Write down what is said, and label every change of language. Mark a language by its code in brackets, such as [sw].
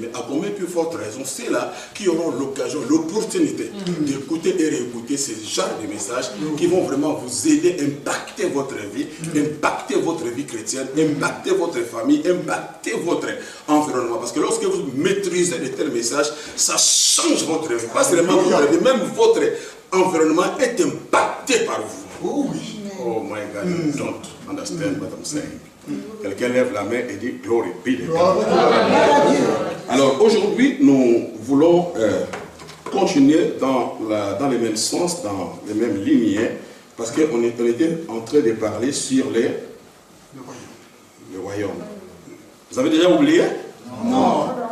[fr] Mais à combien plus forte raison, c'est là qui auront l'occasion, l'opportunité d'écouter et réécouter ces genres de messages qui vont vraiment vous aider à impacter votre vie, impacter votre vie chrétienne, impacter votre famille, impacter votre environnement. Parce que lorsque vous maîtrisez de tels messages, ça change votre vie. Pas seulement votre vie, même votre environnement est impacté par vous. [en] Oh my God, you don't understand what I'm saying. [fr] Quelqu'un lève la main et dit [en] glory be to God. [fr] Alors aujourd'hui, nous voulons continuer dans les mêmes sens, dans les mêmes lignes, parce qu'on était en train de parler sur le royaume. Vous avez déjà oublié? Non.